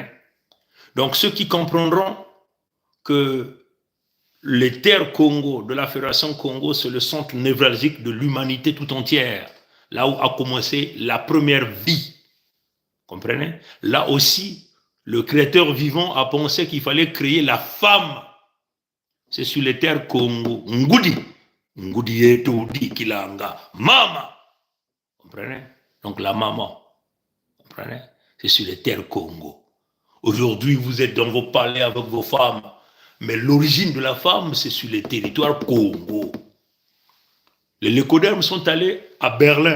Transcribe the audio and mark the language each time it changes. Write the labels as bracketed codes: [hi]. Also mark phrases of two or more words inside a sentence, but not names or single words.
[fr] Donc, ceux qui comprendront que les terres Congo, de la Fédération Congo, c'est le centre névralgique de l'humanité tout entière, là où a commencé la première vie. Vous comprenez? Là aussi, le Créateur vivant a pensé qu'il fallait créer la femme. C'est sur les terres Congo. [kg] Ngudi. Ngudi yetu di kilanga. Mama. [fr] Comprenez? Donc la maman. Comprenez? C'est sur les terres Congo. Aujourd'hui, vous êtes dans vos palais avec vos femmes. Mais l'origine de la femme, c'est sur les territoires Congo. Les Lécodermes sont allés à Berlin.